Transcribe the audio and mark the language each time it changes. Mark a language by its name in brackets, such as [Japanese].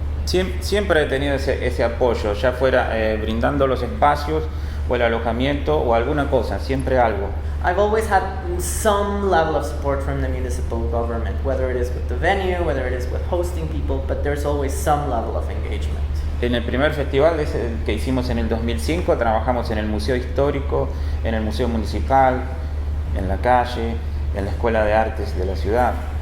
[Spanish] Siempre he tenido ese apoyo, ya fuera brindando los espacios o el alojamiento o alguna cosa, siempre algo. [English] I've always had some level of support from the municipal government, whether it is with the venue, whether it is with hosting people, but there's always some level of engagement. [Spanish] En el primer festival que hicimos en el 2005, trabajamos en el Museo Histórico, en el Museo Municipal, en la calle, en la Escuela de Artes de la ciudad.